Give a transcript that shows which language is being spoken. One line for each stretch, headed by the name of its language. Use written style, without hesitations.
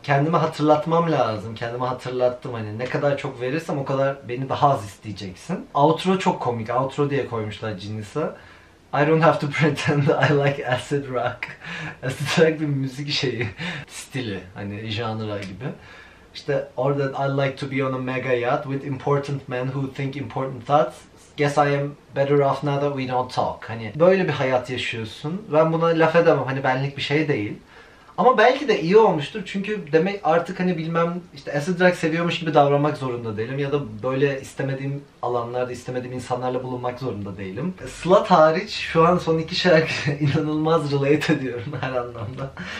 Turkish: Kendime hatırlatmam lazım. Kendime hatırlattım hani ne kadar çok verirsem o kadar beni daha az isteyeceksin. Outro çok komik. Outro diye koymuşlar Genius'a.
English: I don't have to pretend I like acid rock.
Turkish: Acid rock bir müzik şeyi, stili, hani janra gibi. İşte orada
English: I like to be on a mega yacht with important men who think important thoughts. Guess I am better off now that we don't talk.
Turkish: Hani böyle bir hayat yaşıyorsun. Ben buna laf edemem. Hani benlik bir şey değil. Ama belki de iyi olmuştur çünkü demek artık hani bilmem işte acid rock seviyormuş gibi davranmak zorunda değilim ya da böyle istemediğim alanlarda istemediğim insanlarla bulunmak zorunda değilim. Slut hariç şu an son iki şarkı inanılmaz relate ediyorum her anlamda.